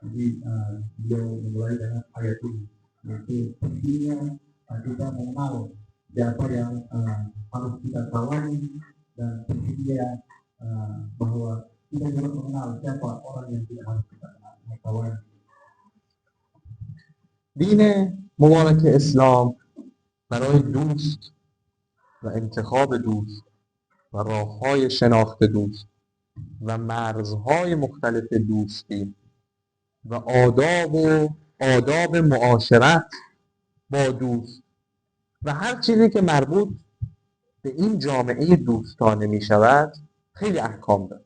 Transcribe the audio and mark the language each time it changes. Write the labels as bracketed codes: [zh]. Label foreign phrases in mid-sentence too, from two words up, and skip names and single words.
[id] Jadi beliau memulai dengan ayat ini, yaitu pentingnya kita mengenal siapa yang harus kita kawani, dan pentingnya bahwa kita juga mengenal siapa orang yang tidak harus kita kawani. [fa] دین مبارک اسلام برای دوست و انتخاب دوست و راه‌های شناخت دوست و مرزهای مختلف دوستی و آداب معاشرت با دوست و هر چیزی که مربوط به این جامعه دوستانه می شود خیلی احکام دارد.